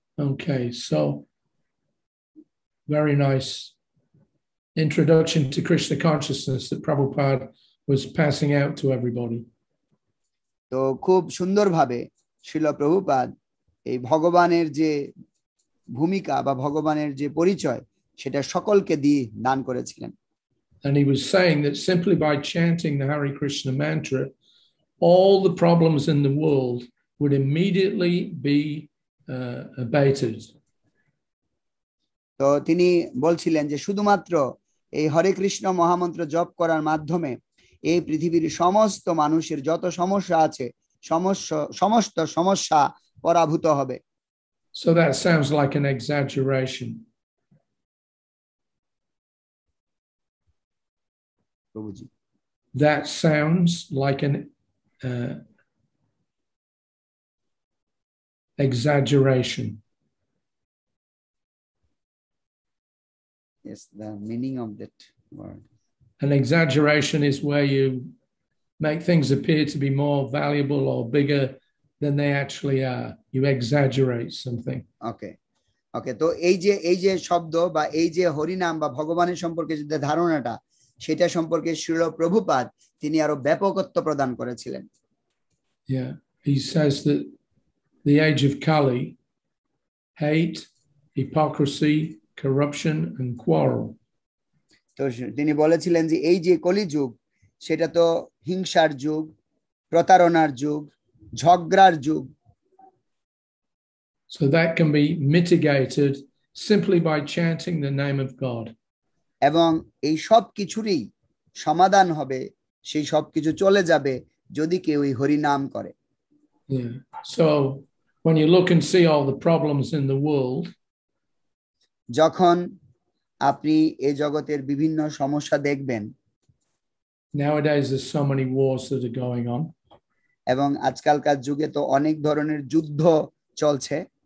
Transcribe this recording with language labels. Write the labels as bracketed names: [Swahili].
[English] Okay, so very nice introduction to Krishna consciousness that Prabhupada was passing out to everybody. [Bangla] তো খুব সুন্দরভাবে শিল প্রভুপাদ এই ভগবানের যে ভূমিকা বা ভগবানের যে পরিচয় সেটা সকলকে দিয়ে দান করেছিলেন। [English] And he was saying that simply by chanting the Hare Krishna mantra, all the problems in the world would immediately be abated. [Bangla] তো তিনি বলছিলেন যে শুধুমাত্র এই হরে কৃষ্ণ মহামন্ত্র জপ করার মাধ্যমে এই পৃথিবীর সমস্ত মানুষের যত সমস্যা আছে সমস্ত সমস্যা পরাভূত হবে। [English] So that sounds like an exaggeration. Prabhuji. That sounds like an exaggeration. Yes, the meaning of that word. An exaggeration is where you make things appear to be more valuable or bigger than they actually are. You exaggerate something. Okay. [Bangla] Okay, তো এই যে শব্দ বা এই যে হরিনাম বা ভগবানের সম্পর্কে যে ধারণাটা সেটা সম্পর্কে শ্রীল প্রভুপাদ তিনি আরো ব্যাপকত্ব প্রদান করেছিলেন। [English] Yeah, he says that the age of Kali, hate, hypocrisy, corruption and quarrel. [Bangla] তো তিনি বলেছিলেন যে এই যে কলিযুগ সেটা তো হিংসার যুগ, প্রতারণার যুগ, ঝগড়ার যুগ। [English] So that can be mitigated simply by chanting the name of God. [Bangla] এবং এই সব কিছুরই সমাধান হবে, সেই সব কিছু চলে যাবে যদি কেউ এই হরি নাম করে। [English] Yeah. So when you look and see all the problems in the world, [Bangla] যখন আপনি এই জগতের বিভিন্ন সমস্যা দেখবেন, [English] nowadays there's so many wars that are going on. [Bangla] এবং আজকালকার যুগে তো অনেক ধরনের যুদ্ধ চলছে।